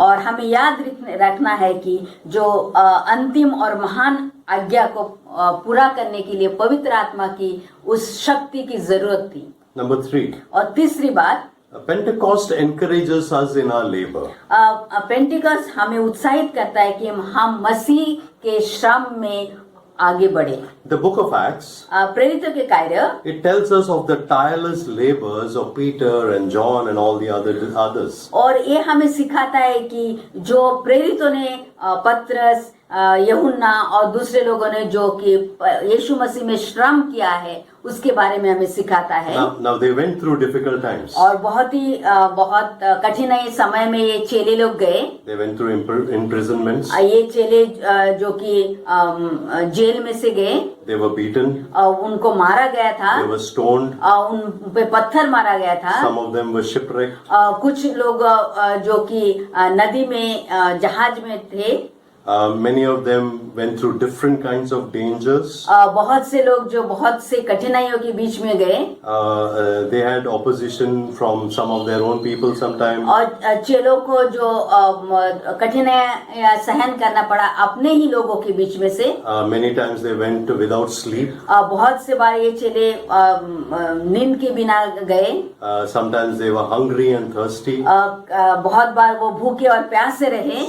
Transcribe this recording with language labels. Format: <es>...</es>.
<hi>और हमें याद रखना है कि जो अंतिम और महान आज्ञा को पूरा करने के लिए पवित्र आत्मा की उस शक्ति की जरूरत थी।</hi> <en>Number 3,</en> <hi>और तीसरी बात,</hi> <en>Pentecost encourages us in our labor.</en> <hi>Pentecost हमें उत्साहित करता है कि हम मसीह के श्रम में आगे बढ़े।</hi> <en>The book of Acts,</en> <hi>प्रेरितों के कार्य,</hi> <en>it tells us of the tireless labors of Peter and John and all the others.</en> <hi>और ये हमें सिखाता है कि जो प्रेरितों ने पतरस, यूहन्ना और दूसरे लोगों ने जो कि यीशु मसीह में श्रम किया है उसके बारे में हमें सिखाता है।</hi> <en>Now they went through difficult times.</en> <hi>और बहुत कठिन समय में ये चेले लोग गए।</hi> <en>They went through imprisonments.</en> <hi>ये चेले जो कि जेल में से गए,</hi> <en>They were beaten.</en> <hi>उनको मारा गया था,</hi> <en>They were stoned.</en> <hi>उन पे पत्थर मारा गया था।</hi> <en>Some of them were shipwrecked.</en> <hi>कुछ लोग जो कि नदी में जहाज में थे।</hi> <en>Many of them went through different kinds of dangers.</en> <hi>बहुत से लोग जो बहुत से कठिनाइयों के बीच में गए।</hi> <en>They had opposition from some of their own people sometimes.</en> <hi>और चेलों को जो कठिनाइयां सहन करना पड़ा अपने ही लोगों के बीच में से।</hi> <en>Many times they went without sleep.</en> <hi>बहुत से बार ये चेले नींद के बिना गए।</hi> <en>Sometimes they were hungry and thirsty.</en> <hi>बहुत बार वो भूखे और प्यासे रहे।</hi>